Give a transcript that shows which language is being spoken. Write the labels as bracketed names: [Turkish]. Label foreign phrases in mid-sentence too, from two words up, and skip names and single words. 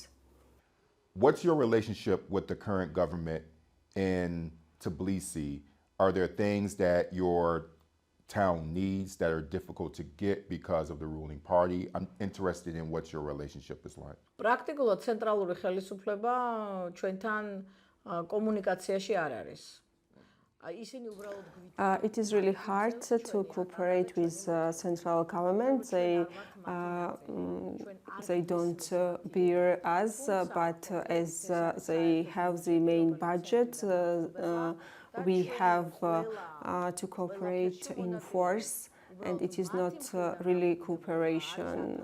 [English] What's your relationship with the current government in Tbilisi? Are there things that your town needs that are difficult to get because of the ruling party? I'm interested in what your relationship is like. [Georgian] პრაქტიკულად ცენტრალური ხელისუფლება ჩვენთან კომუნიკაციაში არ არის. [English] It is really hard to cooperate with central government. They don't bear us, but as they have the main budget, we have to cooperate in force, and it is not really cooperation.